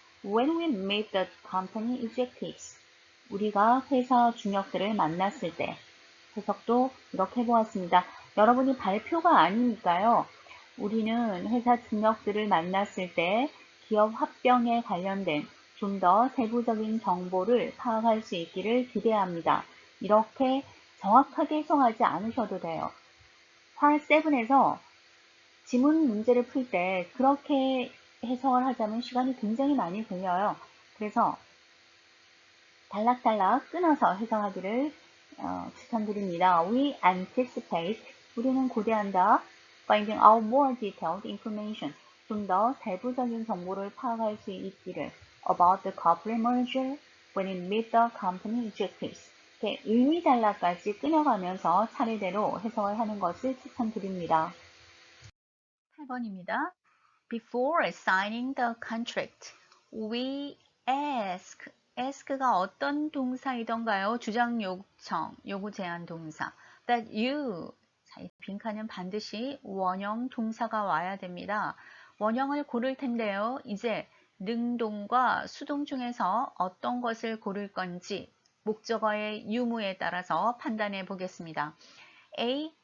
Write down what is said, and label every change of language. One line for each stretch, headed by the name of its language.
English: When we meet the company executives.
Korean: 우리가 회사 중역들을 만났을 때. 해석도 이렇게 보았습니다. 여러분이 발표가 아니니까요. 우리는 회사 중역들을 만났을 때 기업 합병에 관련된 좀 더 세부적인 정보를 파악할 수 있기를 기대합니다. 이렇게 정확하게 해석하지 않으셔도 돼요. Part 7에서 지문 문제를 풀 때 그렇게 해석을 하자면 시간이 굉장히 많이 걸려요. 그래서 단락단락 끊어서 해석하기를 추천드립니다.
English: We anticipate,
Korean: 우리는 고대한다.
English: Finding out more detailed information,
Korean: 좀 더 세부적인 정보를 파악할 수 있기를.
English: About the corporate merger, when we meet the company executives.
Korean: 이렇게 의미 단락까지 끊어가면서 차례대로 해석을 하는 것을 추천드립니다. 8번입니다.
English: Before signing the contract, we ask.
Korean: ask가 어떤 동사이던가요? 주장, 요청, 요구, 제한 동사.
English: That you.
Korean: 자, 이 빈칸은 반드시 원형 동사가 와야 됩니다. 원형을 고를 텐데요. 이제 능동과 수동 중에서 어떤 것을 고를 건지 목적어의 유무에 따라서 판단해 보겠습니다. A.